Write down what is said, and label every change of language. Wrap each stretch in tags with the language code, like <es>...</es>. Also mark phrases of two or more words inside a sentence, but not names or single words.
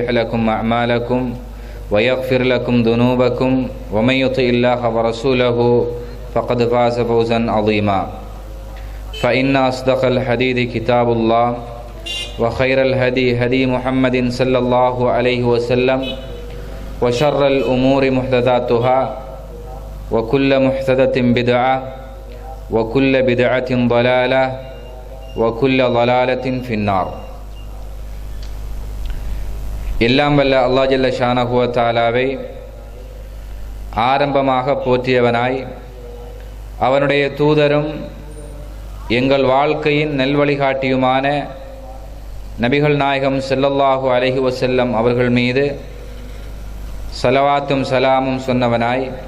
<ar>لكم أعمالكم ويغفر لكم ذنوبكم ومن يطع الله ورسوله فقد فاز فوزا عظيما فإن أصدق الحديث كتاب الله وخير الهدي هدي محمد صلى الله عليه وسلم وشر الأمور محدثاتها وكل محدثة بدعة وكل بدعة ضلالة وكل ضلالة في النار.</ar> <ta>எல்லாம் வல்ல அல்லாஹ்</ta> <ar>جل شأنه وتعالى</ar> <ta>ஆரம்பமாக போற்றியவனாய் அவனுடைய தூதரும் எங்கள் வாழ்க்கையின் நல்வழிகாட்டியுமான நபிகள் நாயகம்</ta> <ar>صلى الله عليه وسلم</ar> <ta>அவர்கள் மீது ஸலவாத்தும் சலாமும் சொன்னவனாய்</ta>